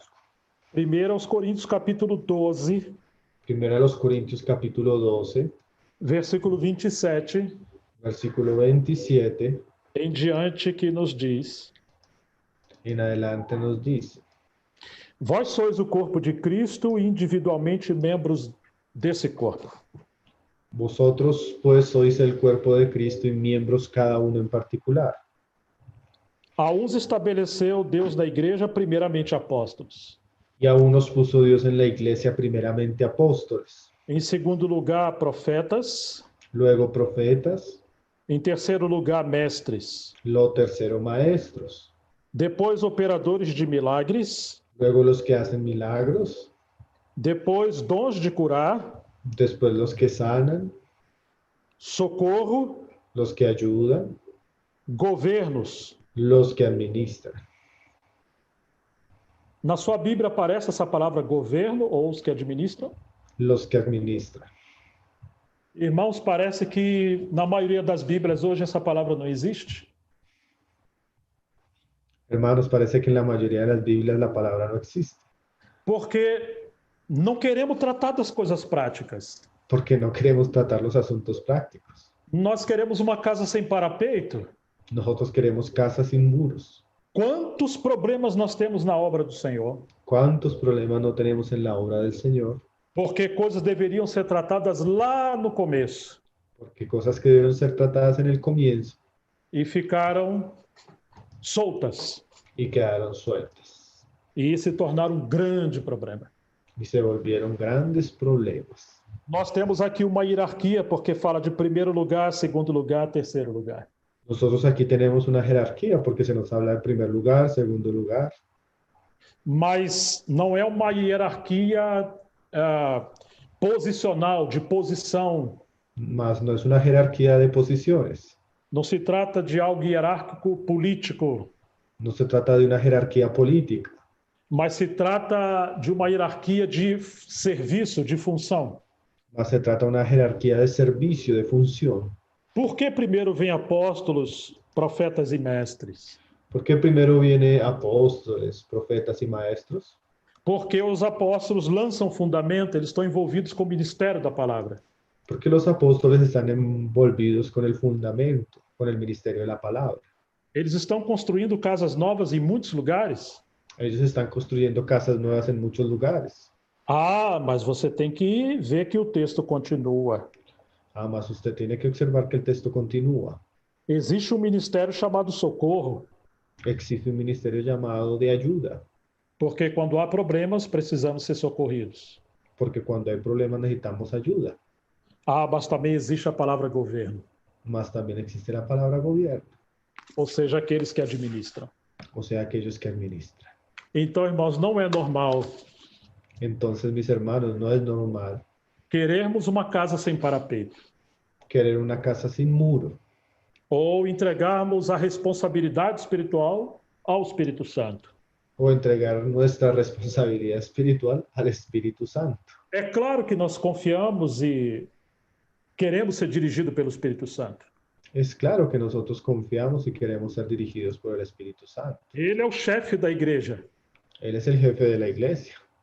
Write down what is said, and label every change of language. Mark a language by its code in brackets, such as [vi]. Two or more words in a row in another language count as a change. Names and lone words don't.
[pt] Primeiro aos Coríntios, capítulo 12, [es] Primero a los Corintios capítulo 12, [pt] versículo 27 [es] versículo 27 [pt] em diante, que nos diz: [es] en adelante nos dice: [pt] Vós sois o corpo de Cristo e individualmente membros desse corpo. [es] Vosotros pues sois el cuerpo de Cristo y miembros cada uno en particular. [pt] A uns estabeleceu Deus na igreja primeiramente apóstolos. [es] Y a unos puso Dios en la iglesia primeramente apóstoles, [pt] Em segundo lugar, profetas. [es] luego profetas, [pt] Em terceiro lugar, mestres. [es] lo tercero maestros, [pt] Depois, operadores de milagres. [es] luego los que hacen milagros, [pt] Depois, dons de curar, [es] después los que sanan, [pt] socorro, [es] los que ayudan, [pt] governos. [es] los que administran. [pt] Na sua Bíblia aparece essa palavra governo ou os que administram? [es] Los que administran. [pt] Irmãos, parece que na maioria das Bíblias hoje essa palavra não existe. [es] Hermanos, parece que en la mayoría de las Biblias la palabra no existe, [pt] Porque não queremos tratar das coisas práticas. [es] porque no queremos tratar los asuntos prácticos. [pt] Nós queremos uma casa sem parapeito. [es] Nosotros queremos casas sin muros. [pt] Quantos problemas nós temos na obra do Senhor? [es] ¿Cuántos problemas no tenemos en la obra del Señor? [pt] Porque coisas deveriam ser tratadas lá no começo [es] Porque cosas que deben ser tratadas en el comienzo [pt] e ficaram soltas [es] y quedaron sueltas [pt] e se tornaram um grande problema. [es] y se volvieron grandes problemas. [pt] Nós temos aqui uma hierarquia porque fala de primeiro lugar, segundo lugar, terceiro lugar. [es] Nosotros aquí tenemos una jerarquía porque se nos habla de primer lugar, segundo lugar, [pt] Mas não é uma hierarquia posicional, de posição. [es] mas no es una jerarquía de posiciones. [pt] Não se trata de algo hierárquico político, [es] No se trata de una jerarquía política, [pt] mas se trata de uma hierarquia de serviço, de função. [es] mas se trata de una jerarquía de servicio, de función. [pt] Por que primeiro vem apóstolos, profetas e mestres? [es] ¿Por qué primero viene apóstoles, profetas y maestros? [pt] Porque os apóstolos lançam fundamento, eles estão envolvidos com o ministério da palavra. [es] Porque los apóstoles están envolvidos con el fundamento, con el ministerio de la palabra. [pt] Eles estão construindo casas novas em muitos lugares. [es] Ellos están construyendo casas nuevas en muchos lugares. [pt] Ah, mas você tem que ver que o texto continua. [es] Además, usted tiene que observar que el texto continúa. [pt] Existe um ministério chamado socorro, [es] Existe un ministerio llamado de ayuda, [pt] porque quando há problemas, precisamos ser socorridos. [es] porque cuando hay problemas necesitamos ayuda. [pt] Ah, mas também existe a palavra governo, [es] Mas también existe la palabra gobierno, [pt] ou seja, aqueles que administram. [es] o sea, aquellos que administran. [pt] Então, irmãos, não é normal [es] Entonces, mis hermanos, no es normal [pt] querermos uma casa sem parapeito [es] querer una casa sin muro [pt] ou entregarmos a responsabilidade espiritual ao Espírito Santo. [es] o entregar nuestra responsabilidad espiritual al Espíritu Santo. [pt] É claro que nós confiamos e queremos ser dirigidos pelo Espírito Santo. [es] Es claro que nosotros confiamos y queremos ser dirigidos por el Espíritu Santo. [pt] Ele é o chefe da igreja. [es] Él es el jefe de la iglesia.